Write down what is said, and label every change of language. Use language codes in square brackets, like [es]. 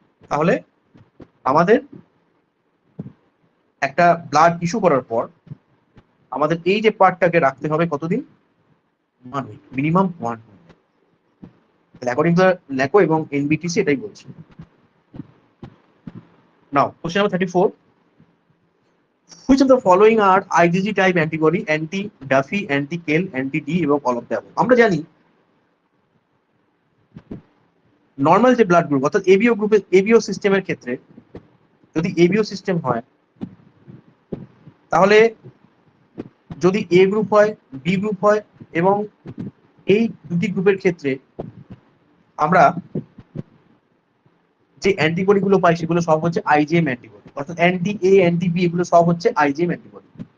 [bn] তাহলে আমাদের একটা ব্লাড ইস্যু করার পর আমাদের এই যে পার্টটাকে রাখতে হবে কতদিন, 1 week, minimum 1 week, according to ন্যাকো এবং এনবিটিসি এটাই বলছে। [en] Now question number 34, which of the following are IgG type antibody, anti Duffy, anti Kell, anti D এবং all of the above? [bn] আমরা জানি নর্মাল যে ব্লাড গ্রুপ অর্থাৎ এবিও গ্রুপের ABO সিস্টেমের ক্ষেত্রে যদি এবিও সিস্টেম হয়, তাহলে যদি এ গ্রুপ হয়, বি গ্রুপ হয়, এবং এই দুটি গ্রুপের ক্ষেত্রে আমরা যে অ্যান্টিবডি গুলো পাই সেগুলো সব হচ্ছে আইজিএম অ্যান্টিবডি, অর্থাৎ অ্যান্টি এ অ্যান্টি বি এগুলো সব হচ্ছে আইজিএম অ্যান্টিবডি।